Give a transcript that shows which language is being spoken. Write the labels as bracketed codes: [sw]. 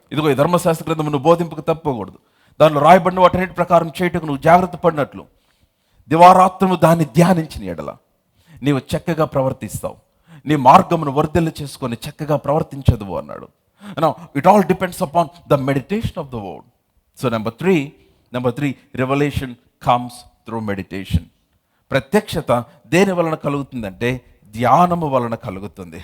[te] ఇదిగో ఈ ధర్మశాస్త్ర గ్రంథము నువ్వు బోధింపుకు తప్పకూడదు, దానిలో రాయబడిన వాటన్నిటి ప్రకారం చేయటకు నువ్వు జాగ్రత్త పడినట్లు దివారాత్రము దాన్ని ధ్యానించిన ఎడల నీవు చక్కగా ప్రవర్తిస్తావు, నీ మార్గమును వర్ధిల్ల చేసుకొని చక్కగా ప్రవర్తించదువు అన్నాడు. [en] Now, it all depends upon the meditation of the word. So number three, revelation comes through meditation. [te] ప్రత్యక్షత దేని వలన కలుగుతుందంటే ధ్యానము వలన కలుగుతుంది.